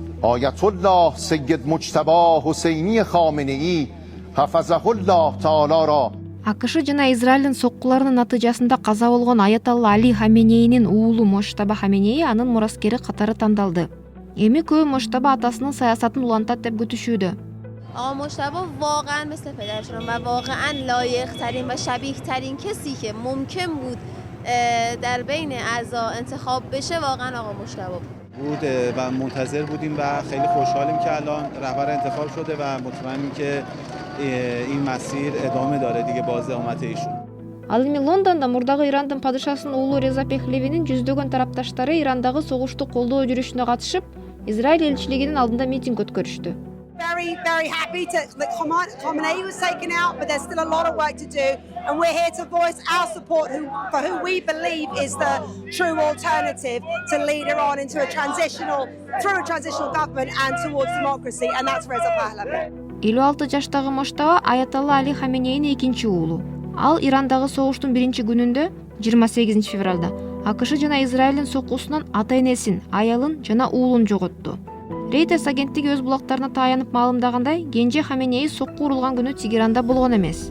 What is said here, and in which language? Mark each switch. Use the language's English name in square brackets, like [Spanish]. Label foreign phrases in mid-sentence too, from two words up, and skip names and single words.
[Persian] آیت الله سید مجتبی حسینی خامنه‌ای حفظه الله تعالی را [Kyrgyz] АКШ жана Израилдин соккуларынын натыйжасында каза болгон Аяталла Али Хаменейнин уулу Моштаба Хаменей анын мураскери катары тандалды. Эми көбү Моштаба атасынын саясатын улантат деп күтүшүүдө. [Persian] آقا مجتبی واقعا مثل پدرشون و واقعا لایق ترین و شبیه ترین کسی که ممکن بود در بین اعضا انتخاب بشه واقعا آقا مجتبی بود و منتظر بودیم و خیلی خوشحالیم که الان رهبر انتخاب شده و مطمئنیم که این مسیر ادامه داره دیگه باز اقامت ایشون. [Kyrgyz] Ал эми Лондондо мурдагы Ирандын падышасынын уулу Реза Пехлевинин жүздөгөн тарапташтары Ирандагы согушту колдоо жүрүшүнө катышып, Израиль элчилигинин алдында митинг өткөрүштү. [English] Very happy that Khamenei was taken out, but there's still a lot of work to do, and we're here to voice our support for who we believe is the true alternative to lead Iran into a transitional government and towards democracy, and that's Reza Pahlavi. [Kyrgyz] 56 жаштагы Моштаба Аяталла Али Хаменейнин экинчи уулу. Ал Ирандагы согуштун биринчи күнүндө 28 февралда АКШ жана Израилдин соккусунан ата-энесин, аялын жана уулун жоготту. Reuters агенттиги өз булактарына таянып маалымдагандай, Кенже Хаменей сокку урулган күнү Тегеранда болгон эмес.